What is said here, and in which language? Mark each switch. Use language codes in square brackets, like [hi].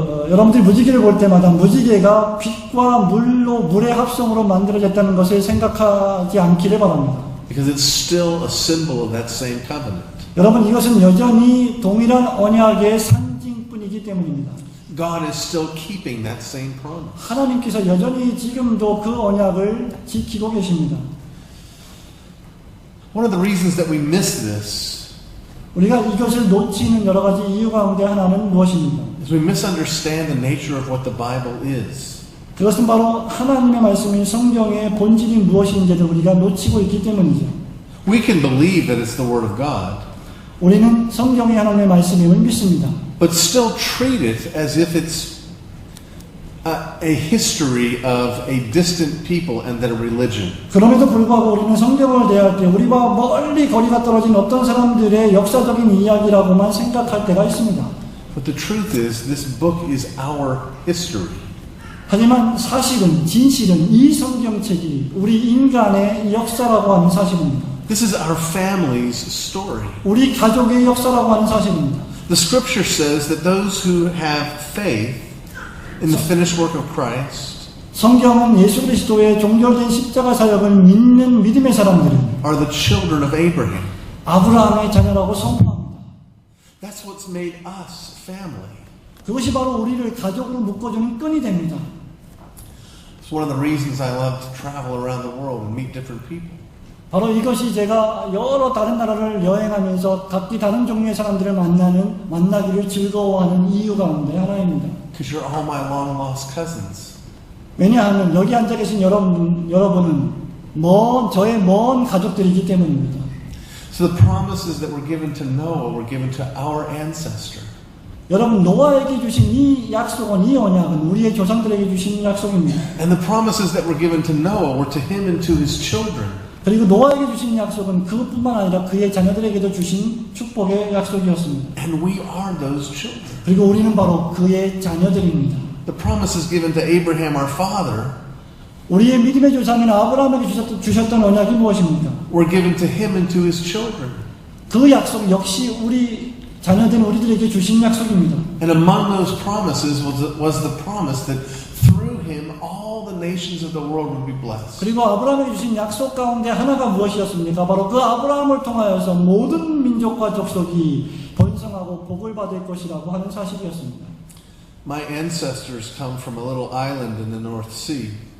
[ko] 여러분들이 무지개를 볼 때마다 무지개가 빛과 물의 합성으로 만들어졌다는 것을 생각하지 않기를 바랍니다. [en] Because it's still a symbol of that same covenant. [ko] 여러분 이것은 여전히 동일한 언약의 상징뿐이기 때문입니다. [en] God is still keeping that same promise. [ko] 하나님께서 여전히 지금도 그 언약을 지키고 계십니다. [en] One of the reasons that we miss this [ko] 우리가 이것을 놓치는 여러 가지 이유 가운데 하나는 무엇입니까? [en] is we misunderstand the nature of what the Bible is. [ko] 그것은 바로 하나님의 말씀인 성경의 본질이 무엇인지를 우리가 놓치고 있기 때문이죠. [en] We can believe that it's the Word of God, [ko] 우리는 성경이 하나님의 말씀임을 믿습니다. [en] but still treat it as if it's a history of a distant people and that a religion. [ko] 그럼에도 불구하고 우리는 성경을 대할 때 우리와 멀리 거리가 떨어진 어떤 사람들의 역사적인 이야기라고만 생각할 때가 있습니다. [en] But the truth is, this book is our history. [ko] 하지만 사실은 진실은 이 성경책이 우리 인간의 역사라고 하는 사실입니다. [en] This is our family's story. [ko] 우리 가족의 역사라고 하는 사실입니다. [en] The scripture says that those who have faith in the finished work of Christ [ko] 성경은 예수 그리스도의 종결된 십자가 사역을 믿는 믿음의 사람들은 [en] are the children of Abraham. [ko] 아브라함의 자녀라고 선포합니다. [en] That's what's made us family. [ko] 그것이 바로 우리를 가족으로 묶어주는 끈이 됩니다. [en] It's one of the reasons I love to travel around the world and meet different people. [ko] 바로 이것이 제가 여러 다른 나라를 여행하면서 각기 다른 종류의 사람들을 만나기를 즐거워하는 이유 가운데 하나입니다. [en] Because you're all my long lost cousins. [ko] 왜냐하면 여기 앉아 계신 여러분은 저의 먼 가족들이기 때문입니다. [en] So the promises that were given to Noah were given to our ancestor. [ko] 여러분 노아에게 주신 이 약속은 이 언약은 우리의 조상들에게 주신 약속입니다. [en] And the promises that were given to Noah were to him and to his children. [ko] 그리고 노아에게 주신 약속은 그뿐만 아니라 그의 자녀들에게도 주신 축복의 약속이었습니다. [en] And we are those children. [ko] 그리고 우리는 바로 그의 자녀들입니다. [en] The promises given to Abraham our father [ko] 우리의 믿음의 조상인 아브라함에게 주셨던 언약이 무엇입니까? [en] were given to him and to his children. [ko] 그 약속 역시 우리 자녀된 우리들에게 주신 약속입니다. [en] And among those promises was the promise that through him all the nations of the world would be blessed. [ko] 그리고 아브라함에게 주신 약속 가운데 하나가 무엇이었습니까? 바로 그 아브라함을 통하여서 모든 민족과 족속이 번성하고 복을 받을 것이라고 하는 사실이었습니다. [en] My ancestors come from a little island in the North Sea.